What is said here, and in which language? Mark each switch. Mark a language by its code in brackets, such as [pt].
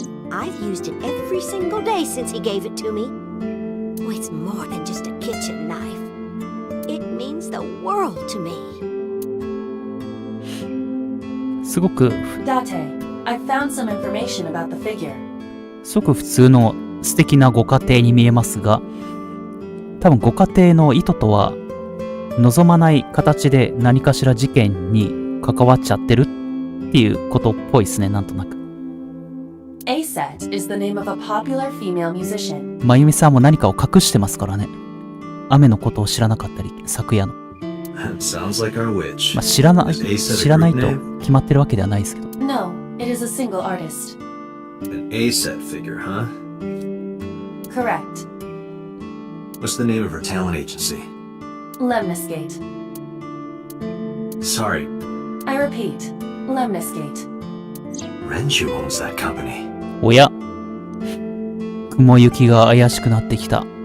[en] I've used it every single day since he gave it to me. Oh, it's more than just a kitchen knife. It means the world to me. [ja] すごく [en] Date, I found some information about the figure. [ja] すごく普通の素敵なご家庭に見えますが、多分ご家庭の意図とは望まない形で何かしら事件に関わっちゃってるっていうことっぽいですね、なんとなく。 [en] Aset is the name of a popular female musician. [ja] まゆみさんも何かを隠してますからね。雨のことを知らなかったり、昨夜の。 [en] Sounds like our witch. [ja] まあ、知らないと決まってるわけではないですけど。 [en] No, it is a single artist. An A-set figure, huh? Correct. What's the name of her talent agency? Lemniscate. Sorry, I repeat, Lemniscate. Renju owns that company. [ja] おや、雲行きが怪しくなってきた。